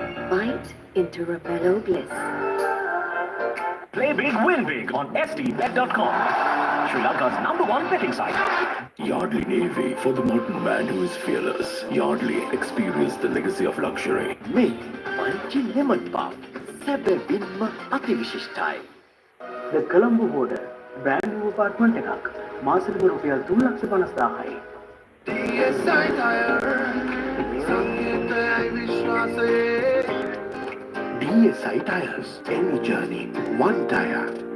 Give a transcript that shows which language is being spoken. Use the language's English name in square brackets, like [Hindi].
[English] Bite into Rebello Bliss. Play big, win big on stbet.com. Sri Lanka's #1 betting site. Yardley Navy for the modern man who is fearless. Yardley, experience the legacy of luxury. [Sinhala] මේ පංචි lemon පාව සැබවින්ම අතිවිශිෂ්ටයි. [English] The Colombo Border brand new apartment [Sinhala] එකක් මාසෙකට රුපියල් 3,50,000යි. [English] DSI Tires, any journey, one tire.